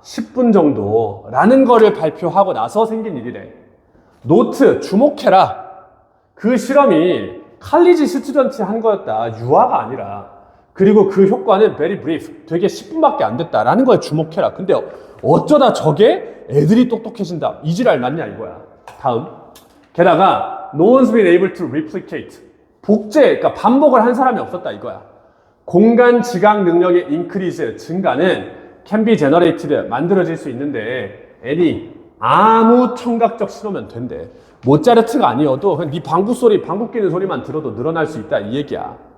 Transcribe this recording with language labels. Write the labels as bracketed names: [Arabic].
[Korean] 10분 정도라는 거를 발표하고 나서 생긴 일이래. 노트, 주목해라. 그 실험이 칼리지 스튜던트 한 거였다. 유아가 아니라. 그리고 그 효과는 [English] very brief, [Korean] 되게 10분밖에 안 됐다라는 거에 주목해라. 근데 어쩌다 저게 애들이 똑똑해진다. 이지랄 맞냐 이거야. 다음. 게다가 [English] no one's been able to replicate. [Korean] 복제, 그러니까 반복을 한 사람이 없었다 이거야. 공간 지각 능력의 increase, 증가는 can be generated, 만들어질 수 있는데 any, 아무 청각적 신호면 된대. 모차르트가 아니어도 그냥 네 방구 소리, 방구 끼는 소리만 들어도 늘어날 수 있다 이 얘기야.